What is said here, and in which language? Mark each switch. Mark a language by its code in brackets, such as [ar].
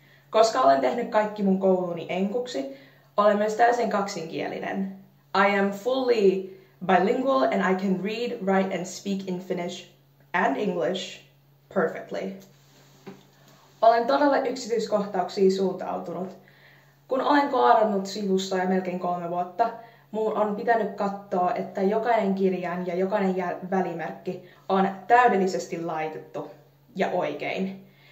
[fi] Koska olen tehnyt kaikki mun kouluni enkuksi, olen myös täysin kaksinkielinen. [en] I am fully bilingual and I can read, write and speak in Finnish and English perfectly. [fi] Olen todella yksityiskohtauksiin suuntautunut. Kun olen koodannut sivustoja melkein 3 vuotta, mun on pitänyt katsoa, että jokainen kirjain ja jokainen välimerkki on täydellisesti laitettu ja oikein.